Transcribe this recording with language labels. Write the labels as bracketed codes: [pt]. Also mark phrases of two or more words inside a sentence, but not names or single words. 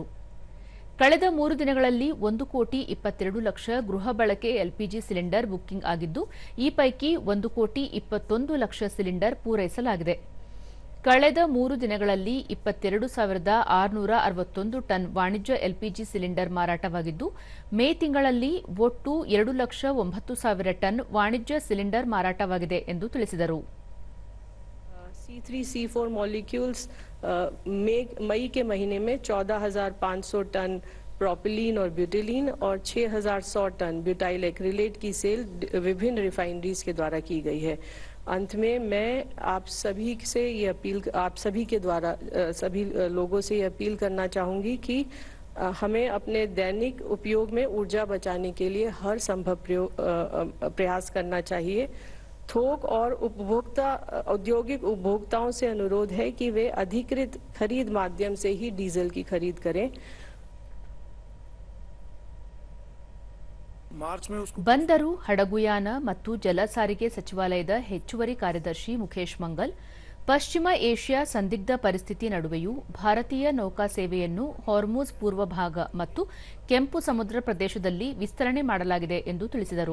[kn] ಕಳೆದ 3 ದಿನಗಳಲ್ಲಿ 1,22,00,000 ಗೃಹ ಬಳಕೆ [en] LPG cylinder booking [kn] ಆಗಿದ್ದು, ಈ ಪೈಕಿ 1,21,00,000 ಸಿಲಿಂಡರ್ ಪೂರೈಸಲಾಗಿದೆ. ಕಳೆದ 3 ದಿನಗಳಲ್ಲಿ 22,661 ಟನ್ ವಾಣಿಜ್ಯ [en] LPG cylinder [kn] ಮಾರಾಟವಾಗಿದ್ದು, ಮೇ ತಿಂಗಳಲ್ಲಿ ಒಟ್ಟು 2,09,000 ಟನ್ ವಾಣಿಜ್ಯ ಸಿಲಿಂಡರ್ ಮಾರಾಟವಾಗಿದೆ ಎಂದು ತಿಳಿಸಿದರು. [en] C3 C4 molecules [hi] मई के महीने में 14,500 टन प्रोपिलीन और ब्यूटिलीन और 6,100 टन ब्यूटाइल एक्रिलेट की सेल विभिन्न रिफाइनरीज के द्वारा की गई है. अंत में मैं आप सभी के द्वारा सभी लोगों से ये अपील करना चाहूंगी कि हमें अपने दैनिक उपयोग में ऊर्जा बचाने के लिए हर संभव प्रयास करना चाहिए. थोक और औद्योगिक उपभोक्ताओं से अनुरोध है कि वे अधिकृत खरीद माध्यम से ही डीजल की खरीद करें. [kn] ಬಂದರು, ಹಡಗುಯಾನ ಮತ್ತು ಜಲ ಸಾರಿಗೆ ಸಚಿವಾಲಯದ ಹೆಚ್ಚುವರಿ ಕಾರ್ಯದರ್ಶಿ ಮುಖೇಶ್ ಮಂಗಲ್, ಪಶ್ಚಿಮ ಏಷ್ಯಾ ಸಂದಿಗ್ಧ ಪರಿಸ್ಥಿತಿ ನಡುವೆಯೂ ಭಾರತೀಯ ನೌಕಾ ಸೇವೆಯನ್ನು ಹಾರ್ಮುಜ್ ಪೂರ್ವ ಭಾಗ ಮತ್ತು ಕೆಂಪು ಸಮುದ್ರ ಪ್ರದೇಶದಲ್ಲಿ ವಿಸ್ತರಣೆ ಮಾಡಲಾಗಿದೆ ಎಂದು ತಿಳಿಸಿದರು.